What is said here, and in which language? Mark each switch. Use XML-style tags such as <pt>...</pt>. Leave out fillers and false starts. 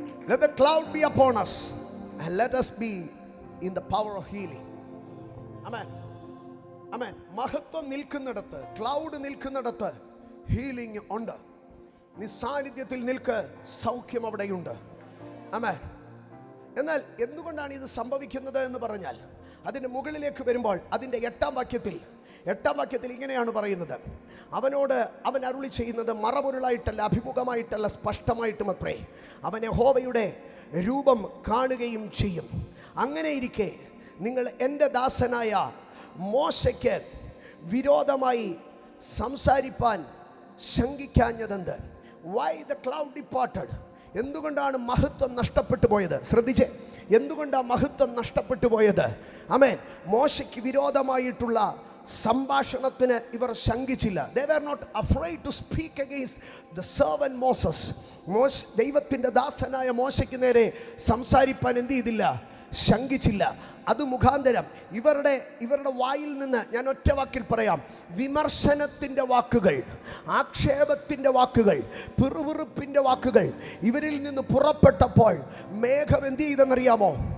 <en>Let the cloud be upon us and let us be in the power of healing. Amen. Amen.</en> <ml>മഹത്വം നിൽക്കുന്നിടത്ത്, cloud നിൽക്കുന്നിടത്ത് healing ഉണ്ട്. നിസാന്നിധ്യത്തിൽ നിൽക്ക്, സൗഖ്യം അവിടെയുണ്ട്. ആമേൻ. എന്നാൽ എന്തുകൊണ്ടാണ് ഇത് സംഭവിക്കുന്നത് എന്ന് പറഞ്ഞാൽ, അതിൻ്റെ മുകളിലേക്ക് വരുമ്പോൾ അതിൻ്റെ എട്ടാം വാക്യത്തിൽ ഇങ്ങനെയാണ് പറയുന്നത്, അവനോട് അവൻ അരുളി ചെയ്യുന്നത് മറപൊരുളായിട്ടല്ല, അഭിമുഖമായിട്ടല്ല, സ്പഷ്ടമായിട്ടും അത്രേ. അവൻ യഹോവയുടെ രൂപം കാണുകയും ചെയ്യും. അങ്ങനെ ഇരിക്കെ നിങ്ങൾ എൻ്റെ ദാസനായ മോശയ്ക്ക് വിരോധമായി സംസാരിപ്പാൻ ശങ്കിക്കാഞ്ഞതെന്ത്?</ml> <en>Why the cloud departed?</en> <ml>എന്തുകൊണ്ടാണ് മഹത്വം നഷ്ടപ്പെട്ടു പോയത്? ശ്രദ്ധിച്ചേ, എന്തുകൊണ്ടാണ് മഹത്വം നഷ്ടപ്പെട്ടു പോയത്? ആമേൻ. മോശയ്ക്ക് വിരോധമായിട്ടുള്ള സംഭാഷണത്തിന് ഇവർ ശങ്കിച്ചില്ല.</ml> <en>They were not afraid to speak against the servant Moses.</en> <ml>ദൈവത്തിൻ്റെ ദാസനായ മോശയ്ക്ക് നേരെ സംസാരിപ്പാൻ എന്ത് ചെയ്തില്ല? ശങ്കിച്ചില്ല. അത് മുഖാന്തരം ഇവരുടെ വായിൽ നിന്ന് ഞാൻ ഒറ്റ വാക്കിൽ പറയാം, വിമർശനത്തിൻ്റെ വാക്കുകൾ, ആക്ഷേപത്തിൻ്റെ വാക്കുകൾ, പിറുപിറുപ്പിൻ്റെ വാക്കുകൾ ഇവരിൽ നിന്ന് പുറപ്പെട്ടപ്പോൾ മേഘം എന്ത് ചെയ്തെന്നറിയാമോ?</ml>